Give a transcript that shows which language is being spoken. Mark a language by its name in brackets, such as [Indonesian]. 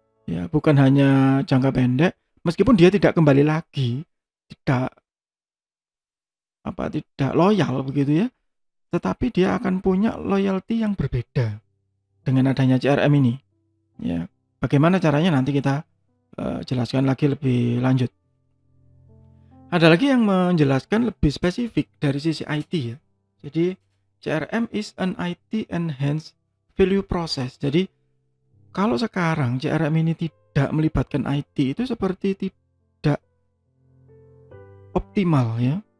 [Indonesian] Ya, bukan hanya jangka pendek, meskipun dia tidak kembali lagi, tidak loyal begitu ya, tetapi dia akan punya loyalty yang berbeda dengan adanya CRM ini. Ya, bagaimana caranya nanti kita jelaskan lagi lebih lanjut. Ada lagi yang menjelaskan lebih spesifik dari sisi IT ya. [English] Jadi CRM is an IT enhanced value process. [Indonesian] Jadi kalau sekarang CRM ini tidak melibatkan IT itu seperti tidak optimal ya.